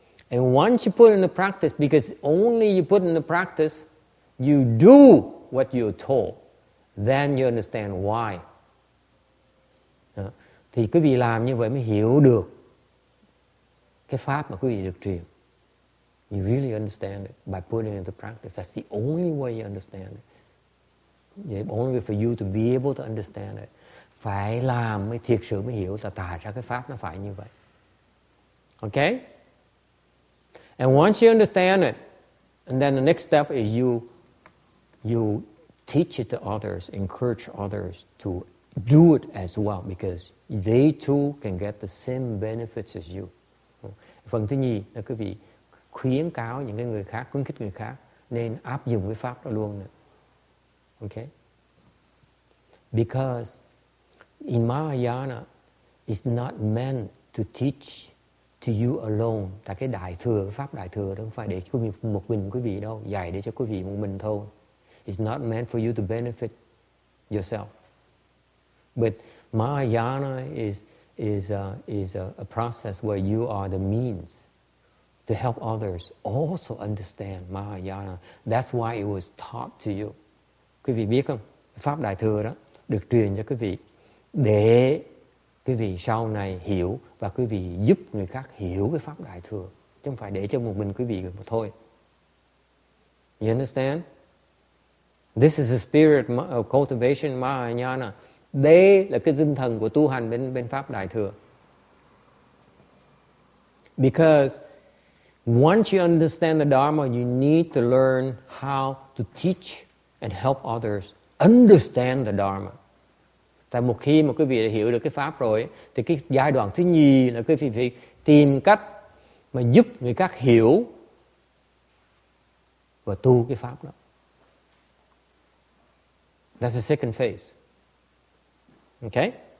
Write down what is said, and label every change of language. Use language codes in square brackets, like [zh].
[en] And once you put into practice, because only you put into practice, you do what you're told, then you understand why. [vi] Thì quý vị làm như vậy mới hiểu được cái pháp mà quý vị được truyền. [en] You really understand it by putting it into practice. That's the only way you understand it. The only way for you to be able to understand it. [vi] Phải làm mới thiệt sự mới hiểu là tại sao cái pháp nó phải như vậy. [en] Okay? And once you understand it, and then the next step is you teach it to others, encourage others to do it as well, because they too can get the same benefits as you. [vi] Phần thứ nhì là quý vị khuyến cáo những cái người khác, khuyến khích người khác nên áp dụng cái pháp đó luôn nữa. [en] Okay? Because in Mahayana, it's not meant to teach to you alone. [vi] Tại cái đại thừa, cái pháp đại thừa đó không phải để một mình quý vị đâu, dạy để cho quý vị một mình thôi. [en] It's not meant for you to benefit yourself. But Mahayana is a process where you are the means to help others also understand Mahayana. That's why it was taught to you. [vi] Quý vị biết không? Pháp đại thừa đó được truyền cho quý vị để quý vị sau này hiểu và quý vị giúp người khác hiểu cái pháp đại thừa, chứ không phải để cho một mình quý vị mà thôi. [en] You understand? This is the spirit of cultivation Mahayana. [vi] Đây là cái tinh thần của tu hành bên pháp đại thừa. [en] Because once you understand the Dharma, you need to learn how to teach and help others understand the Dharma. [vi] Tại một khi mà quý vị đã hiểu được cái pháp rồi, thì cái giai đoạn thứ nhì là quý vị phải tìm cách mà giúp người khác hiểu và tu cái pháp đó. [en] That's the second phase. Okay?